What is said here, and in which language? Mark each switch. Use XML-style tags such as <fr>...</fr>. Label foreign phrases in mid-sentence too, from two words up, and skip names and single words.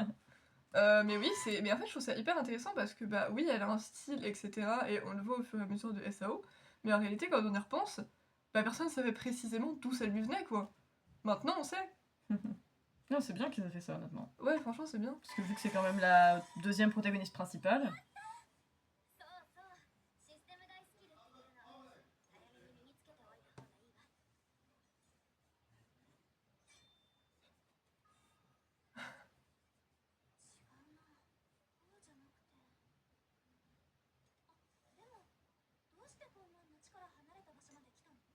<fr>Mais oui, mais en fait, je trouve ça hyper intéressant parce que, bah oui, elle a un style, etc. Et on le voit au fur et à mesure de SAO. Mais en réalité, quand on y repense, bah personne savait précisément d'où ça lui venait, quoi. Maintenant, on sait. Non, c'est bien qu'ils aient fait ça, honnêtement. Ouais, franchement, c'est bien. Parce que vu que c'est quand même la deuxième protagoniste principale,</fr> <ja>そうそう。システム外スキルっていうのを早めに身につけておいた方がいいわ。違うな。こうじゃなくて。あ、でもどうしてこんな町から離れた場所まで来たの？</ja>